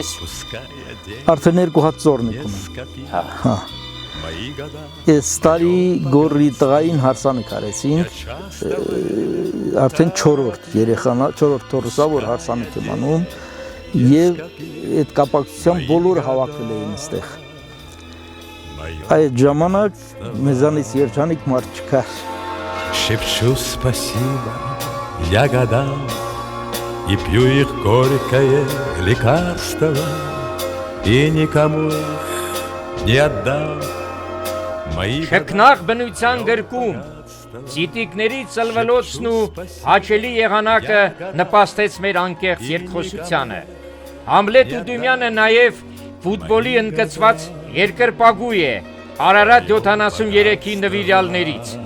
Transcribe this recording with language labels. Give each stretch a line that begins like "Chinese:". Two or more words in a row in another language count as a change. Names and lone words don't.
Armenian: Արդեն 2 հատ ծորն եք ունում։ Հա։ Այս տարի գորի տղային հարսանիք արեցինք, արդեն 4-րդ երեխան, 4-րդ թորսա, որ հարսանիք եմ անում, եւ այդ կապակցությամբ բոլորը հավաքվել էին այստեղ։ Այդ ժամանակ մեզանից երջանիկ մարդ չկար։
Russian: Шепчу спасибо я годам и пью их горькое лекарство, и никому их не отдам.
Armenian: Շքնաղ բնության գրկում Ցիտիկների ծլվելոցն ու հաճելի եղանակը նպաստեց մեր անկեղծ երկխոսությանը։ Համլետ Ուդումյանը նաև ֆուտբոլի ընդգծված երկրպագու է Արարատ 73-ի նվիրյալներից։